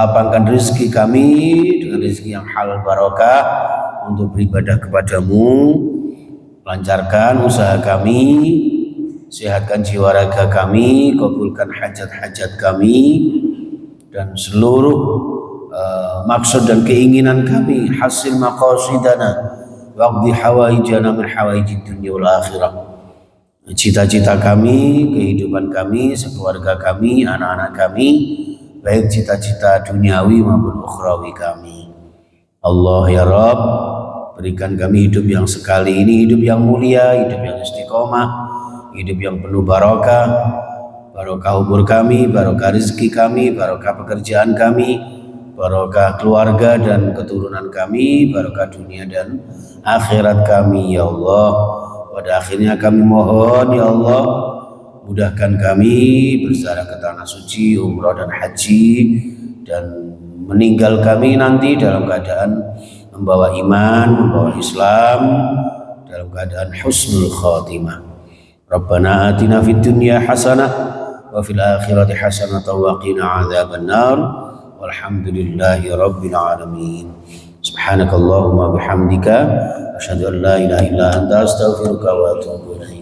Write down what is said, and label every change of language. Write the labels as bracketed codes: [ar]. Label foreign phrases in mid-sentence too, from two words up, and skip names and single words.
[id] Lapangkan rezeki kami dengan rezeki yang halal barokah untuk beribadah kepadamu. Lancarkan usaha kami, sehatkan jiwa raga kami, kabulkan hajat-hajat kami dan seluruh maksud dan keinginan kami. [ar] حصل مقاصدنا واقض حوائجنا من حوائج الدنيا والآخرة. [id] Cita-cita kami, kehidupan kami, sekeluarga kami, anak-anak kami, baik cita-cita duniawi maupun ukhrawi kami. [ar] الله يا رب, [id] berikan kami hidup yang sekali ini, hidup yang mulia, hidup yang istiqomah, hidup yang penuh barokah. Barokah umur kami, barokah rezeki kami, barokah pekerjaan kami, barokah keluarga dan keturunan kami, barokah dunia dan akhirat kami [ar] يا الله. [id] Pada akhirnya kami mohon [ar] يا الله, [id] mudahkan kami berziarah ke tanah suci, umrah dan haji, dan meninggal kami nanti dalam keadaan membawa iman, membawa Islam, dalam keadaan [ar] حسن الخاتمة. ربنا آتنا في الدنيا حسنة وفي الآخرة حسنة وقنا عذاب النار. والحمد لله رب العالمين. سبحانك اللهم وبحمدك أشهد أن لا إله إلا أنت أستغفرك وأتوب إليك.